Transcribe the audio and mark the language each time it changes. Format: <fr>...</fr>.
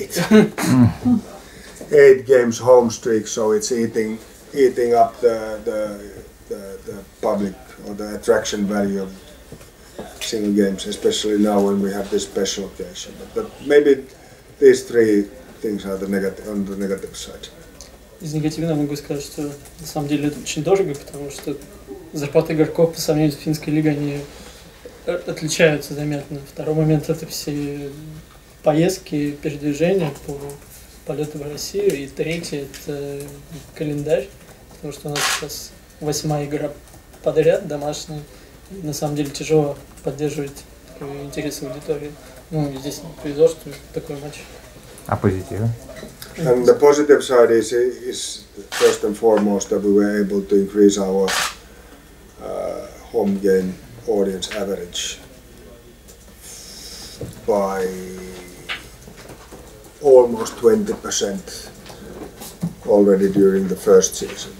<en>8 games home streak, so it's eating up the public or the attraction value of single games, especially now when we have this special occasion. But maybe these 3 things are on the negative side.</en> <ru>Из негативного могу сказать, что на самом деле это очень дорого, потому что зарплаты игроков по сравнению с финской лигой они отличаются заметно. Второй момент — это все поездки, передвижения по полету в Россию. И третий — это календарь, потому что у нас сейчас 8-я игра подряд домашняя. И на самом деле тяжело поддерживать интерес аудитории. Ну, здесь повезло, что такой матч. А позитивы?</ru> <en>And the positive side is first and foremost that we were able to increase our home game audience average by almost 20% already during the first season.</en>